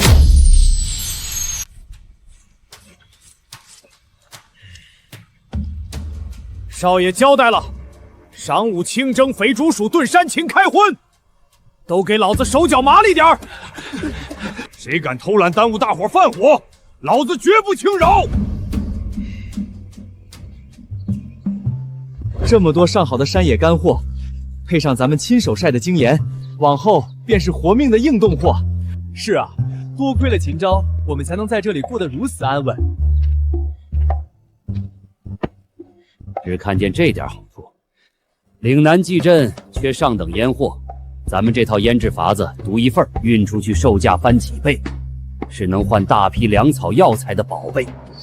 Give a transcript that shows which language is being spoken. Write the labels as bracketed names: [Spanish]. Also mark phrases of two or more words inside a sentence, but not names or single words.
[Chinese] 少爺交代了，晌午清蒸肥竹鼠燉山禽開荤，都給老子手腳麻利點兒！誰敢偷懶耽誤大夥飯火，老子絕不輕饒！這麼多上好的山野乾貨，配上咱們親手曬的精鹽，往後便是活命的硬凍貨。是啊，多虧了秦昭，我们才能在这里过得如此安稳。只看见这点好处，岭南蓟镇缺上等烟货，咱们这套腌制法子独一份，运出去售价翻几倍，是能换大批粮草药材的宝贝。